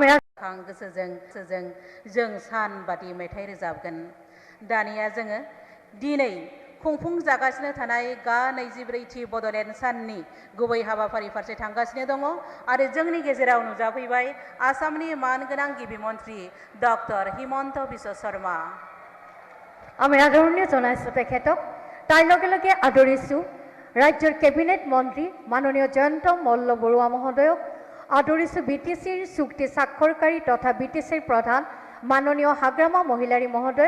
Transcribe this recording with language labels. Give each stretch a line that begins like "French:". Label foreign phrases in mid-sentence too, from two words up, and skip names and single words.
Bodo: गोसोजों जों सान बादि मेथाइ रोजाबगोन। दानिया जोङो दिनै खुंफुंजागासिनो थानाय गा 24थि बड'लेण्ड साननि गुबै हाबाफारि फारसे थांगासिनो दङ आरो जोंनि गेजेराव नुजाफैबाय आसामनि मानगोनां गिबि मन्त्रि डक्टर हिमন্ত বিশ্ব शर्मा।
Assamese: আমি আদৰণি জনাইছোঁ তেখেতক। তাৰ লগে লগে আদৰিছোঁ ৰাজ্যৰ কেবিনেট মন্ত্ৰী মাননীয় জয়ন্ত মল্ল বৰুৱা মহোদয়ক। আদৰিছোঁ BTCৰ চুক্তি স্বাক্ষৰকাৰী তথা BTCৰ প্ৰধান মাননীয় হাগ্ৰামা মহিলাৰী মহোদয়ক।